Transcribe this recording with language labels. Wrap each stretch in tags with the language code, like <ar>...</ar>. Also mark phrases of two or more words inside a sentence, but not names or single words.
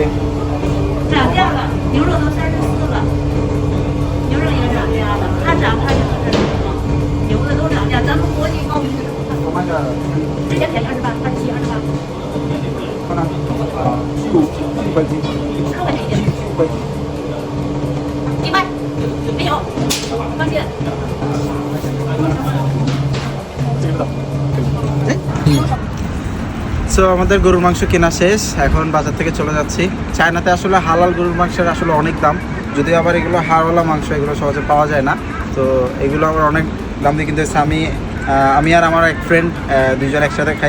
<zh>涨价了，牛肉都34了，牛肉也涨价了，它涨它也是牛的都涨价，咱们国际贸易是我买个。之前便宜28，27、28。好了，15块斤。 15块钱一斤。 15块斤。你卖？没有，放心。</zh> <bn>সো আমাদের গরুর মাংস কেনা শেষ, এখন বাজার থেকে চলে যাচ্ছি। চায়নাতে আসলে হালাল গরুর মাংসের আসলে অনেক দাম, যদিও আবার এগুলো হাড়ওয়ালা মাংস, এগুলো সহজে পাওয়া যায় না। তো এগুলো আবার অনেক দাম দিয়ে কিনতে হচ্ছে। আমি আর আমার এক ফ্রেন্ড দুইজন একসাথে খাই।</bn>